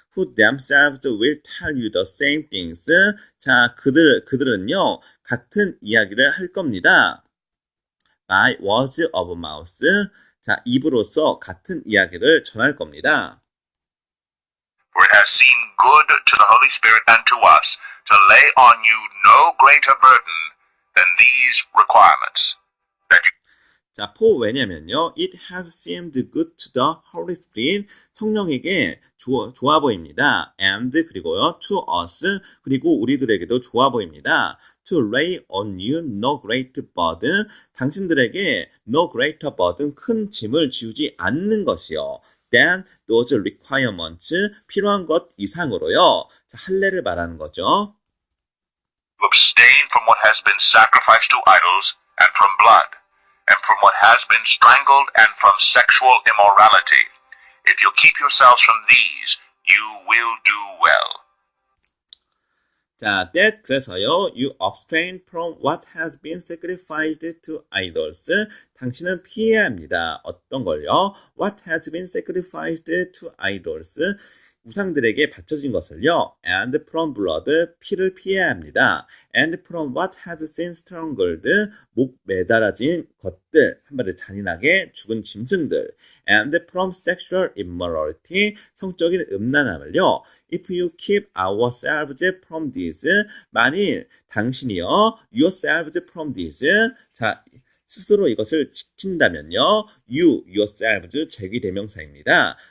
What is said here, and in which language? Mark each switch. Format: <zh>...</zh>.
<en>Who themselves will tell you the same things.</en> <ko>자, 그들은요, 같은 이야기를 할 겁니다.</ko> <en>By words of mouth.</en> <ko>자, 입으로써 같은 이야기를 전할 겁니다.</ko> <en>For it has seemed good to the Holy Spirit and to us to lay on you no greater burden than these requirements. That you</en> <ko>자,</ko> <en>for</en> <ko>왜냐면요.</ko> <en>It has seemed good to the Holy Spirit.</en> <ko>성령에게 좋아 보입니다.</ko> <en>And</en> <ko>그리고요.</ko> <en>To us.</en> <ko>그리고 우리들에게도 좋아 보입니다.</ko> <en>To lay on you no great burden.</en> <ko>당신들에게</ko> <en>no greater burden.</en> <ko>큰 짐을 지우지 않는 것이요.</ko> <en>Than those requirements.</en> <ko>필요한 것 이상으로요. 자, 할례를 말하는 거죠.</ko> <en>abstain from what has been sacrificed to idols and from blood, and from what has been strangled and from sexual immorality. If you keep yourselves from these, you will do well.</en> <ko>자,</ko> <en>that</en> <ko>그래서요.</ko> <en>You abstain from what has been sacrificed to idols.</en> <ko>당신은 피해야 합니다. 어떤 걸요?</ko> <en>What has been sacrificed to idols.</en> <ko>우상들에게 바쳐진 것을요.</ko> <en>And from blood.</en> <ko>피를 피해야 합니다.</ko> <en>And from what has been strangled.</en> <ko>목 매달아진 것들. 한마디로 잔인하게 죽은 짐승들.</ko> <en>And from sexual immorality.</en> <ko>성적인 음란함을요.</ko> <en>If you keep ourselves from this,</en> <ko>만일 당신이요,</ko> <en>yourselves from this,</en> <ko>자, 스스로 이것을 지킨다면요,</ko> <en>yourselves,</en> <ko>제귀대명사입니다.</ko>